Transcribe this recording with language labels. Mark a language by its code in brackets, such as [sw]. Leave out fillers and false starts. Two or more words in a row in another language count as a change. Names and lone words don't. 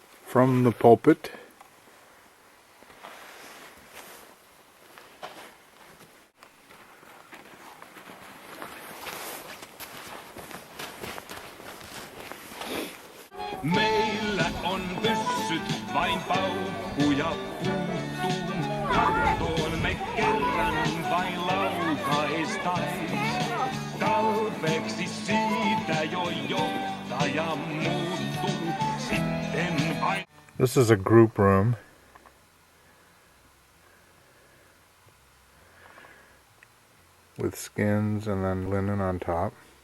[en] from the pulpit. [fi] Meillä on pyssyt, vain paukkuja puuttuu. Kattoon me kerran vain laukaistais. Talveksi siitä jo johtaja muuttuu. Sitten vain... [en] This is a group room. With skins and then linen on top.